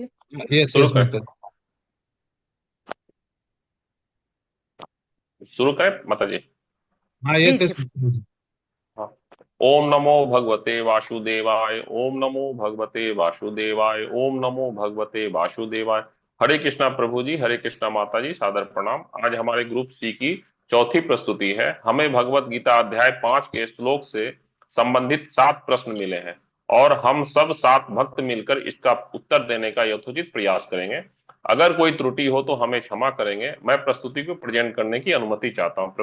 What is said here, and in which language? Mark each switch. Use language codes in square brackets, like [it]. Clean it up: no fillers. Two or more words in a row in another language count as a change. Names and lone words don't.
[hi] यस शुरू यस करें। माता। शुरू करें माता जी। हाँ जी यस जी। यस माता। हाँ। [sa] ओम नमो भगवते वासुदेवाय, ओम नमो भगवते वासुदेवाय, ओम नमो भगवते वासुदेवाय। [hi] हरे कृष्णा प्रभु जी, हरे कृष्णा माता जी, सादर प्रणाम। आज हमारे ग्रुप सी की चौथी प्रस्तुति है। हमें भगवत गीता अध्याय 5 के श्लोक से संबंधित 7 प्रश्न मिले हैं और हम सब 7 भक्त मिलकर इसका उत्तर देने का यथोचित प्रयास करेंगे। अगर कोई त्रुटि हो तो हमें क्षमा करेंगे। मैं प्रस्तुति को प्रेजेंट करने की अनुमति चाहता हूँ।